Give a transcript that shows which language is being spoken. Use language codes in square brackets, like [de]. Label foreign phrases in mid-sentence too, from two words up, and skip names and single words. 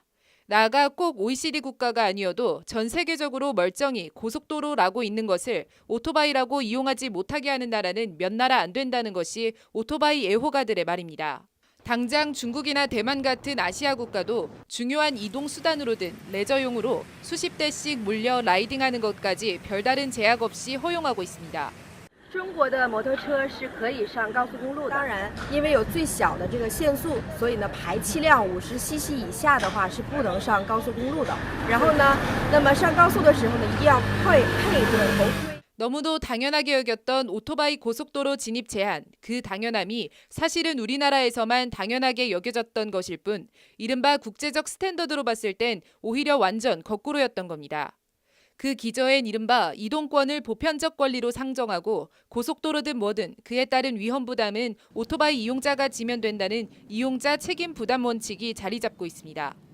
[ko] 나아가 꼭 OECD 국가가 아니어도 전 세계적으로 멀쩡히 고속도로라고 있는 것을 오토바이라고 이용하지 못하게 하는 나라는 몇 나라 안 된다는 것이 오토바이 애호가들의 말입니다. 당장 중국이나 대만 같은 아시아 국가도 중요한 이동 수단으로든 레저용으로 수십 대씩 몰려 라이딩하는 것까지 별다른 제약 없이 허용하고 있습니다. [zh] 中国的摩托车是可以上高速公路的，当然，因为有最小的这个限速，所以呢，排气量50cc 以下的话是不能上高速公路的。然后呢，那么上高速的时候呢，一定要配着头盔。 [ko] 너무도 당연하게 여겼던 오토바이 고속도로 진입 제한, 그 당연함이 사실은 우리나라에서만 당연하게 여겨졌던 것일 뿐 이른바 국제적 스탠더드로 봤을 땐 오히려 완전 거꾸로였던 겁니다. 그 기저엔 이른바 이동권을 보편적 권리로 상정하고 고속도로든 뭐든 그에 따른 위험 부담은 오토바이 이용자가 지면 된다는 이용자 책임 부담 원칙이 자리 잡고 있습니다.